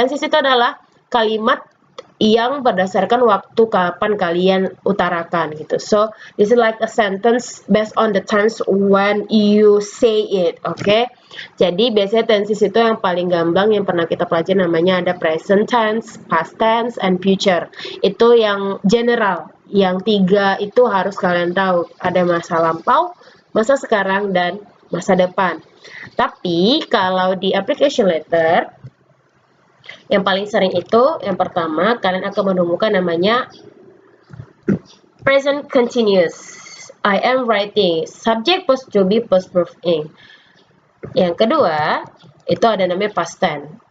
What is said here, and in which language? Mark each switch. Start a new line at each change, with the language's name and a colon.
Indonesian: Tenses itu adalah kalimat yang berdasarkan waktu kapan kalian utarakan gitu.
English: So this is like a sentence based on the tense when you say it, okay?
Indonesian: Jadi biasanya tenses itu yang paling gamblang yang pernah kita pelajari namanya ada present tense, past tense, and future. Itu yang general. Yang 3 itu harus kalian tahu. Ada masa lampau, masa sekarang, dan masa depan. Tapi kalau di application letter, yang paling sering itu, yang pertama, kalian akan menemukan namanya present continuous.
English: I am writing. Subject post to be post verb ing.
Indonesian: Yang kedua, itu ada namanya past tense.